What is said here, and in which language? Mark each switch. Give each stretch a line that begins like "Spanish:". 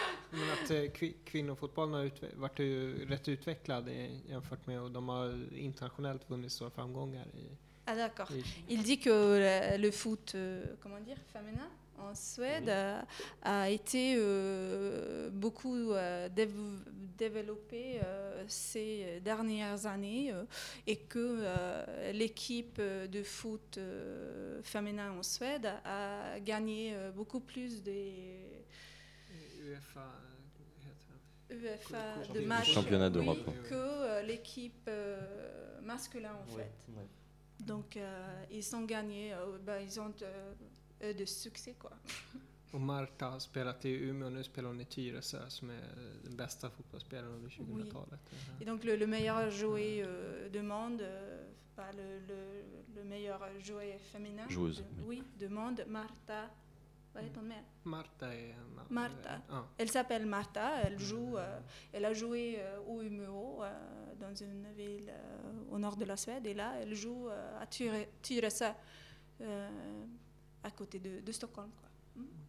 Swedish: Men att kvinnofotbollen har varit rätt utvecklad jämfört med, och de har internationellt vunnit stora framgångar i.
French: Ah d'accord. Il dit que le foot, comment dire, féminin en Suède a été beaucoup développé ces dernières années et que l'équipe de foot féminin en Suède a gagné beaucoup plus de UEFA. UEFA de match, championnat d'Europe, oui, que l'équipe masculine en fait. Ouais. Donc ils ont gagné, ils ont de succès quoi.
Swedish: Och Marta har spelat i Umeå, nu spelar hon i Tyresö som är den bästa fotbollsspelaren under 2000-talet.
French: Oui. Et donc le meilleur joueur du monde, pas le meilleur joueur féminin. Joueuse. Oui, du monde, Marta.
Swedish: Vad heter hon mer? Marta är Marta.
French: Elle s'appelle Marta, elle joue elle a joué au Umeå dans une ville au nord de la Suède, et là elle joue à Tyresö à côté de Stockholm quoi.